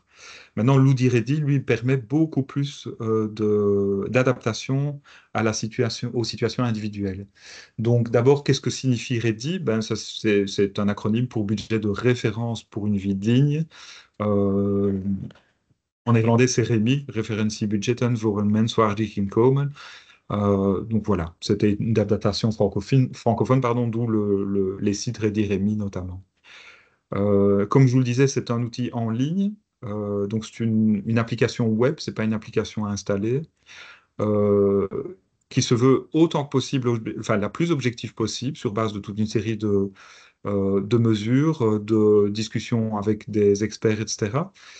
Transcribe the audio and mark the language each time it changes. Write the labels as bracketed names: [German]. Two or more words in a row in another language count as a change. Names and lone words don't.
[French] Maintenant, l'Oudi Ready, lui, permet beaucoup plus d'adaptation à la situation, aux situations individuelles. Donc d'abord, qu'est-ce que signifie Ready? Ben, ça, c'est un acronyme pour budget de référence pour une vie digne. Euh, En néerlandais, c'est REMI, [Dutch] Referentie Budgetten voor een menswaardig inkomen. [French] Donc voilà, c'était une adaptation francophone, pardon, d'où les sites Ready Remi notamment. Comme je vous le disais, c'est un outil en ligne, donc c'est une application web, c'est pas une application à installer, euh, qui se veut autant que possible, enfin la plus objective possible, sur base de toute une série de mesures, de discussions avec des experts, etc.